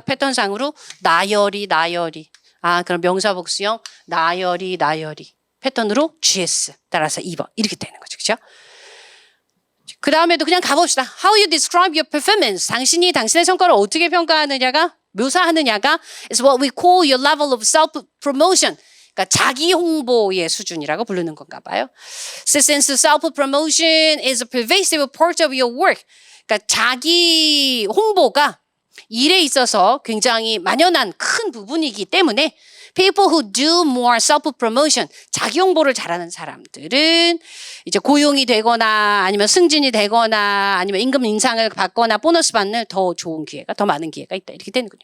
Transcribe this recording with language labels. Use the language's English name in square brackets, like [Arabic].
[Korean] 패턴상으로 나열이. 그럼 명사복수형 나열이. 패턴으로 GS 따라서 2번 이렇게 되는 거죠. 그렇죠? 그 다음에도 그냥 가봅시다. [English] How you describe your performance. [Korean] 당신이 당신의 성과를 어떻게 평가하느냐가 묘사하느냐가 [English] is what we call your level of self-promotion. [Korean] 그러니까 자기 홍보의 수준이라고 부르는 건가 봐요. [English] Since self-promotion is a pervasive part of your work. [Korean] 그러니까 자기 홍보가 일에 있어서 굉장히 만연한 큰 부분이기 때문에 [English] people who do more self-promotion, [Korean] 자기 홍보를 잘하는 사람들은 이제 고용이 되거나 아니면 승진이 되거나 아니면 임금 인상을 받거나 보너스 받는 더 좋은 기회가, 더 많은 기회가 있다. 이렇게 되는군요.